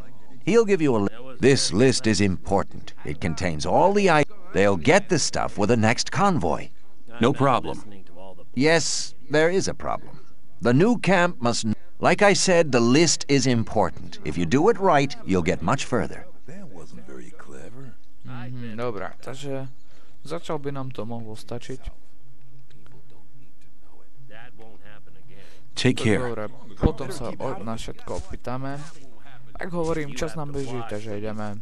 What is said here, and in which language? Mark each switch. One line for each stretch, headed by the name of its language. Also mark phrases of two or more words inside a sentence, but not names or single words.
English: He'll give you a list. This list is important. It contains all the items. They'll get the stuff with the next convoy. No problem. Yes, there is a problem. The new camp must... Like I said, the list is important. If you do it right, you'll get much further.
Slovak: Dobrá, takže začal by nám to mohlo stačiť.
English: Take care.
Slovak: Dobre, potom sa na všetko opýtame. Ak hovorím, čas nám beží, takže ideme.